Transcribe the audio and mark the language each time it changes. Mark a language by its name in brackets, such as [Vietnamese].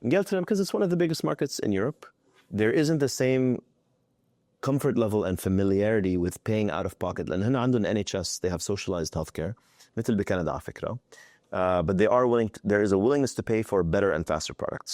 [English] Ingeltra, because it's one of the biggest markets in Europe, there isn't the same comfort level and familiarity with paying out of pocket. [Arabic] لأن هنا عندهم NHS, [English] they have socialized healthcare, [Arabic] مثل بكندا على فكرة. [English] But they are willing, there is a willingness to pay for better and faster products.